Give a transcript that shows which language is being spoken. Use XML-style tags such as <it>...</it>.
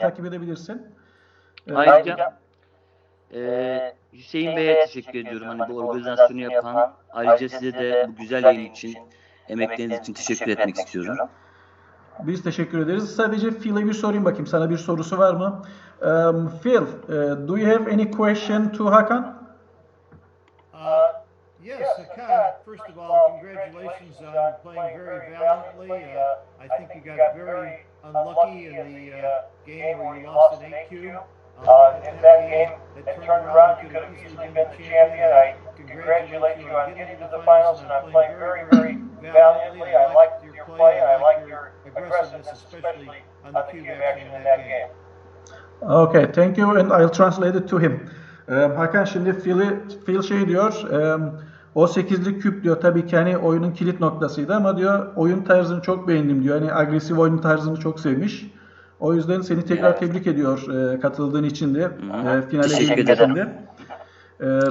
<tr>takip edebilirsin. Ayrıca Hüseyin Bey'e teşekkür ediyorum. Hani bu organizasyonu yapan. Ayrıca size de bu güzel yayın için, emekleriniz için teşekkür etmek istiyorum. Biz teşekkür ederiz. Sadece Phil'e bir sorayım bakayım. Sana bir sorusu var mı?</tr> <en>Phil, do you have any question to Hakan? Yes, Hakan, first of all, congratulations on playing very valiantly. I think you got very unlucky in the game where you lost an 8-cube. If that game had turned around, you could have easily been the champion. I congratulate you on getting to the finals and on playing very, very valiantly. I liked your play. I liked your aggressiveness, especially on the cube action in that game. Okay, thank you and I'll translate it to him.</en> <tr>Hakan şimdi Phil şey diyor, o 8'lik küp diyor tabii ki hani oyunun kilit noktasıydı ama diyor oyun tarzını çok beğendim diyor. Hani agresif oyun tarzını çok sevmiş. O yüzden seni tekrar tebrik ediyor katıldığın için de finale Teşekkür girdiğin için de. ederim.</tr>